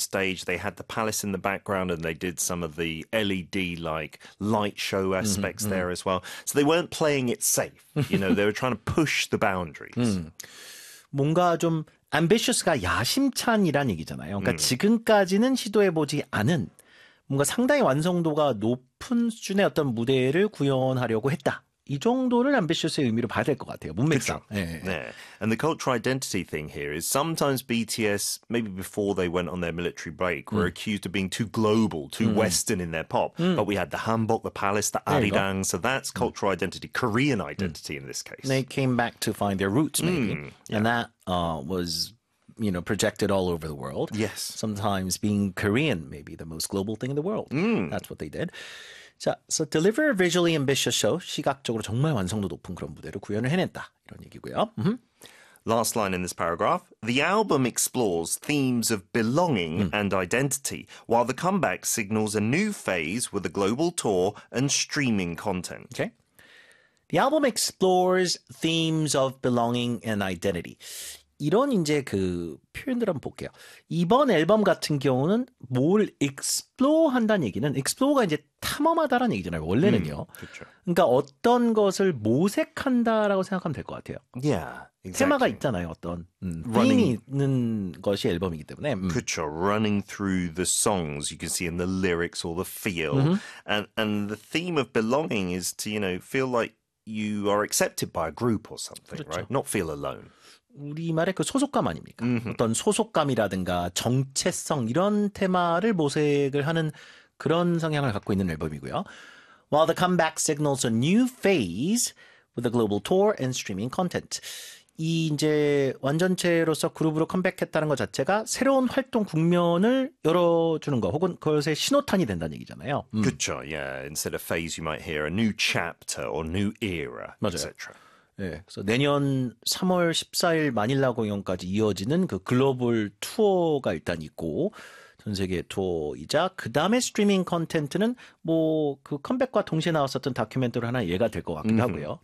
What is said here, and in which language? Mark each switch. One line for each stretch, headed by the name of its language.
English: stage, they had the palace in the background and they did some of the LED like light show aspects there as well. So they weren't playing it safe. You know, they were trying to push the boundaries.
Korean: 뭔가 좀 ambitious가 야심찬이란 얘기잖아요. 그러니까 지금까지는 시도해보지 않은 뭔가 상당히 완성도가 높은 수준의 어떤 무대를 구현하려고 했다. 이 정도를 ambitious의 의미로 봐야 될 것 같아요. 문맥상. 네.
English: And the cultural identity thing here is sometimes BTS, maybe before they went on their military break, were accused of being too global, too western in their pop. But we had the Hanbok, the palace, the Arirang. So that's cultural identity, Korean identity in this case. They came back to find their roots maybe. And that was... you know, projected all over the world. Yes. Sometimes being Korean may be the most global thing in the world. Mm. That's what they did. So deliver a visually ambitious show.
Korean: 시각적으로 정말 완성도 높은 그런 무대를 구현을 해냈다. 이런 얘기고요.
English: Last line in this paragraph. The album explores themes of belonging and identity, while the comeback signals a new phase with a global tour and streaming content. Okay. The album explores themes of belonging and identity.
Korean: 이런 이제 그 표현들 한번 볼게요. 이번 앨범 같은 경우는 뭘 explore 한다는 얘기는 explore가 이제 탐험하다라는 얘기잖아요. 원래는요. 그렇죠. 그러니까 어떤 것을 모색한다라고 생각하면 될 것 같아요.
English: Yeah, exactly.
Korean: 테마가 있잖아요. 어떤 running 있는 것이 앨범이기 때문에. 그렇죠.
English: Running through the songs, you can see in the lyrics or the feel, and the theme of belonging is to you know feel like you are accepted by a group or something,
Korean: 그렇죠.
English: right? Not feel alone.
Korean: 우리말의 그 소속감 아닙니까? 어떤 소속감이라든가 정체성 이런 테마를 모색을 하는 그런 성향을 갖고 있는 앨범이고요.
English: While the comeback signals a new phase with a global tour and streaming content.
Korean: 이 이제 완전체로서 그룹으로 컴백했다는 것 자체가 새로운 활동 국면을 열어주는 거 혹은 그것의 신호탄이 된다는 얘기잖아요. 그렇죠.
English: Yeah. Instead of phase, you might hear a new chapter or new era, etc.
Korean: 네, 그래서 내년 3월 14일 마닐라 공연까지 이어지는 그 글로벌 투어가 일단 있고 전 세계 투어이자 그 다음에 스트리밍 콘텐츠는 뭐 그 컴백과 동시에 나왔었던 다큐멘터리 하나 예가 될 것 같기도 하고요.